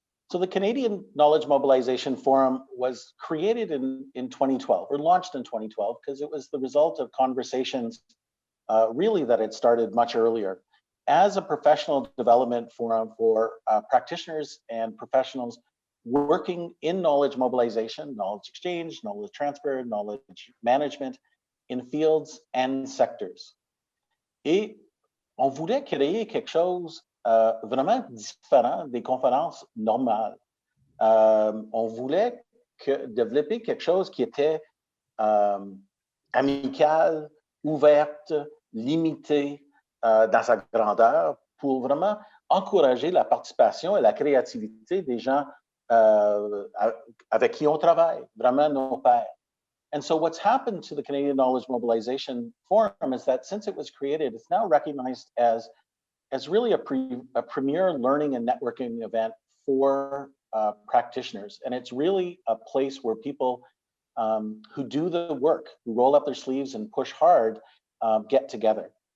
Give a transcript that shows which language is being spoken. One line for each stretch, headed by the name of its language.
English: So the Canadian Knowledge Mobilization Forum was created in 2012, or launched in 2012, because it was the result of conversations really that had started much earlier. As a professional development forum for practitioners and professionals working in knowledge mobilization, knowledge exchange, knowledge transfer, knowledge management, in fields and sectors.
French: Et on voulait créer quelque chose vraiment différent des conférences normales. On voulait développer quelque chose qui était amical, ouverte, limité dans sa grandeur pour vraiment encourager la participation et la créativité des gens avec qui on travaille, vraiment nos pairs.
English: And so what's happened to the Canadian Knowledge Mobilization Forum is that since it was created, it's now recognized as really a premier learning and networking event for practitioners. And it's really a place where people who do the work, who roll up their sleeves and push hard, get together.